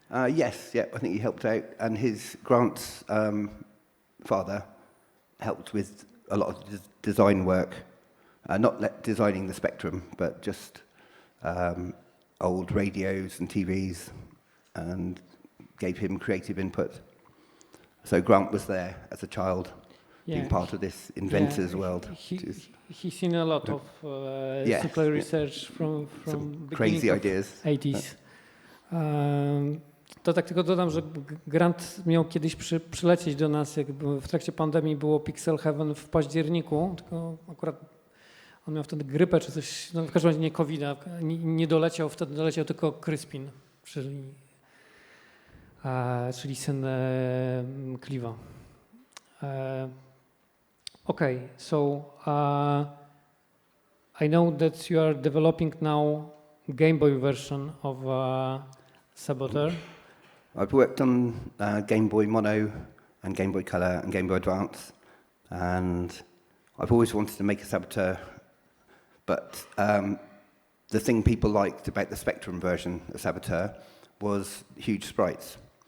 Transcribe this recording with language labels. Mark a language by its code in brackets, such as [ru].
[en] Yes, yeah, I think he helped out, and his Grant's father helped with a lot of design work, not designing the Spectrum, but just old radios and TVs, and gave him creative input. So Grant was there as a child, being part of this inventor's world. He's seen a lot of Sinclair research from crazy ideas. 80s. [pl] To tak tylko dodam, że Grant miał kiedyś przylecieć do nas, jak w trakcie pandemii było Pixel Heaven w październiku, tylko akurat on miał wtedy grypę czy coś, no w każdym razie nie COVID-a, nie doleciał, wtedy doleciał tylko Crispin, czyli syn Clive'a. [en] Okay, so I know that you are developing now Game Boy version of Saboteur. I've worked on Game Boy Mono and Game Boy Color and Game Boy Advance, and I've always wanted to make a Saboteur, but the thing people liked about the Spectrum version of Saboteur was huge sprites.